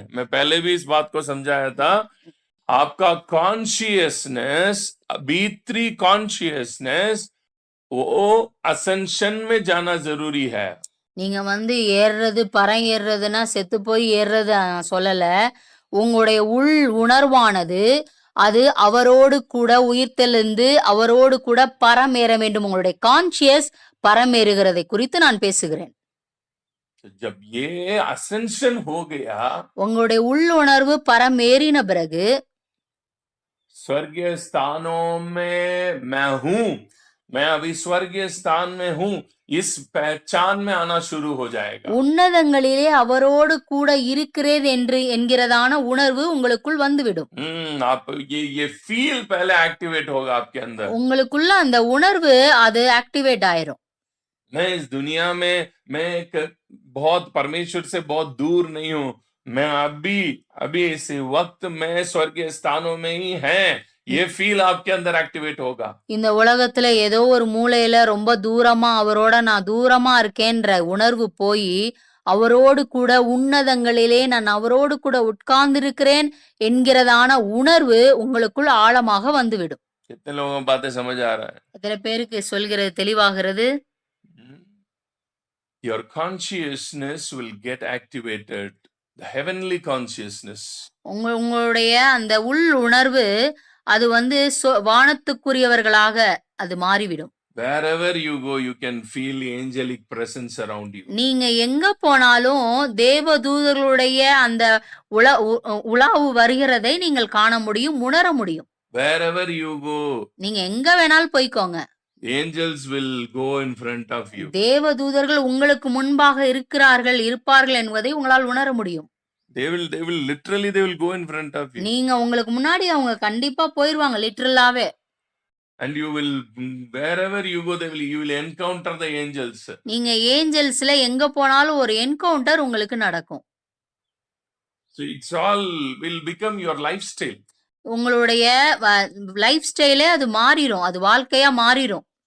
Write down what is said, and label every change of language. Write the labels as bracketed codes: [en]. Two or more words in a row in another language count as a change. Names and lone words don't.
[hi] मैं पहले भी इस बात को समझाया था। आपका कॉन्शियसनेस, भीतरी कॉन्शियसनेस, वो असेंशन में जाना जरूरी है। [ta] நீங்க வந்து ஏறுறது பரம் ஏறுறதுன்னா செத்து போய் ஏறுறது சொல்லல. உங்களுடைய உள் உணர்வானது அது அவரோடு கூட உயிர்த்தெழுந்து அவரோடு கூட பரமேற வேண்டும். உங்களுடைய கான்சியஸ் பரமேறுகிறதை குறித்து நான் பேசுகிறேன். [hi] जब ये असेंशन हो गया, [ta] உங்களுடைய உள் உணர்வு பரமேறின பிறகு [hi] स्वर्गीय स्थानों में मैं हूं, मैं अभी स्वर्गीय स्थान में हूं, इस पहचान में आना शुरू हो जाएगा। [ta] உன்னதங்களிலே அவரோடு கூட இருக்கிறேன் என்று என்கிறதான உணர்வு உங்களுக்குள் வந்துவிடும். [hi] आप ये फील पहले एक्टिवेट होगा आपके अंदर। [ta] உங்களுக்குள்ள அந்த உணர்வு அது ஆக்டிவேட் ஆயிரும். [hi] मैं इस दुनिया में मैं एक बहुत परमेश्वर से बहुत दूर नहीं हूं, मैं अभी इस वक्त मैं स्वर्गीय स्थानों में ही है, ये फील आपके अंदर एक्टिवेट होगा। [ta] இந்த உலகத்துல ஏதோ ஒரு மூலையில ரொம்ப தூரமா அவரோட நான் தூரமா இருக்கேன்ற உணர்வு போய் அவரோடு கூட உன்னதங்களிலே நான் அவரோடு கூட உட்கார்ந்திருக்கிறேன் என்கிறதான உணர்வு உங்களுக்குள் ஆழமாக வந்துவிடும். [hi] कितने लोगों को बातें समझ आ रहा है? [ta] எத்தனை பேருக்கு சொல்கிறது தெளிவாகிறது? [en] Your consciousness will get activated, the heavenly consciousness. [ta] உங்களுடைய அந்த உள் உணர்வு அது வந்து வானத்துக்குரியவர்களாக அது மாறிவிடும். [en] Wherever you go, you can feel the angelic presence around you. [ta] நீங்க எங்க போனாலும் தேவதூதர்களுடைய அந்த உலாவு வருகிறதை நீங்கள் காண முடியும், உணர முடியும். [en] Wherever you go, [ta] நீங்க எங்க வேணாலும் போய்க்கோங்க, [en] angels will go in front of you. [ta] தேவதூதர்கள் உங்களுக்கு முன்பாக இருப்பார்கள் என்பதை உங்களால் உணர முடியும். [en] They will literally they will go in front of you. [ta] நீங்க உங்களுக்கு முன்னாடி அவங்க கண்டிப்பா போயிடுவாங்க லிட்டரலாவே. [en] And you will, wherever you go, you will encounter the angels. [ta] நீங்க ஏஞ்சல்ஸ்ல எங்க போனாலும் ஒரு என்கவுண்டர் உங்களுக்கு நடக்கும். [en] So it's all will become your lifestyle. [ta] உங்களுடைய [en] life style [ta] அது மாறிடும், அது வாழ்க்கையா மாறிடும்.